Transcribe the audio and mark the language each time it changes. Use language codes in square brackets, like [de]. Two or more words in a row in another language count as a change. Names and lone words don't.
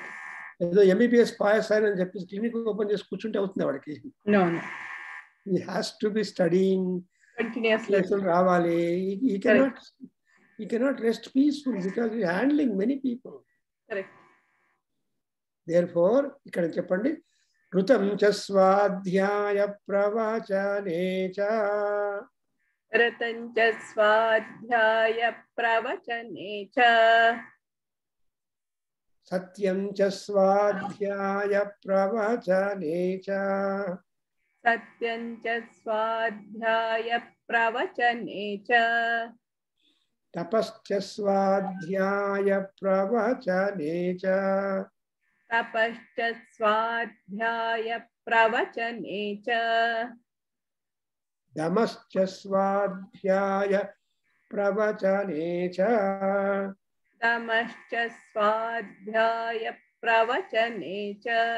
[te] ఏదో [en] MBBS pass [te] అని చెప్పి [en] clinic open [te] చేసి కూర్చుంటే అవుతుంది వాడికి? [en] No. He has to be studying continuously. [te] రావాలి. [en] He cannot rest peaceful because he is handling many people. Correct. Therefore, [te] ఇక్కడ చెప్పండి, [sa] ఋతం చ స్వాధ్యాయ ప్రవచనే చ. ఋతం చ స్వాధ్యాయ ప్రవచనే చ. సత్యం చ స్వాధ్యాయ ప్రవచనే చ. సత్యం చ స్వాధ్యాయ ప్రవచనే చ. తపశ్చ స్వాధ్యాయ ప్రవచనే చ. तपश्च स्वाध्याय प्रवचने च. दमश्च स्वाध्याय प्रवचने च. दमश्च स्वाध्याय प्रवचने च.